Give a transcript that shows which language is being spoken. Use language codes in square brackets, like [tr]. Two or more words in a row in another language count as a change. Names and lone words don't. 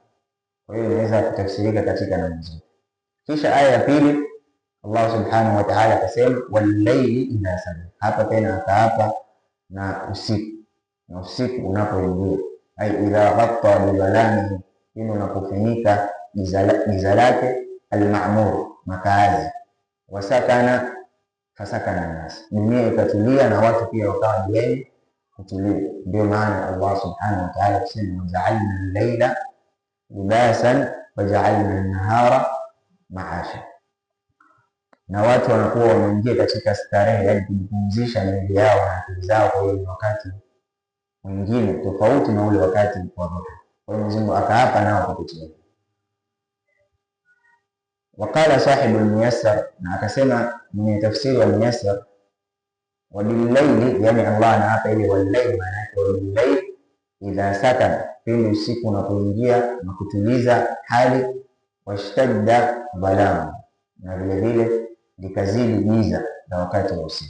[sw] Kwa hiyo inaweza kutafsirika katika namna zote. Kisha aya ya pili [ar] الله سبحانه وتعالى [sw] akasema [ar] والليل إذا سجى, [sw] hapa tena akaapa na usiku, na usiku unapoingia, [ar] أي إذا غطى بظلامه, [sw] hino unapofunika giza lake, alma'mur, makaazi, [ar] وسكن فسكن الناس, [sw] dunia ikatulia na watu pia wakawa ni wenye kutulia. Ndio maana [ar] الله سبحانه وتعالى [sw] kusema [ar] وجعلنا الليل لباسا وجعلنا النهار معاشا, [sw] na watu wanakuwa wanaingia katika starehe, yaani kujipumzisha miili yao na akili zao. Kwa hiyo wakati mwingine tofauti na ule wakati wa dhuha. Kwa hiyo Mwenyezi Mungu akaapa nao kupitia. [ar] وقال صاحب الميسر, [sw] na akasema mwenye tafsiri wa Muyassar, [ar] وبالليل, [sw] yani Allah anaapa ile wal-layli, maana yake [ar] وبالليل إذا سكن, [sw] pindi usiku unapoingia na kutuliza hali, [ar] واشتد ظلامه, [sw] na vile vile likazidi giza na wakati wa usiku.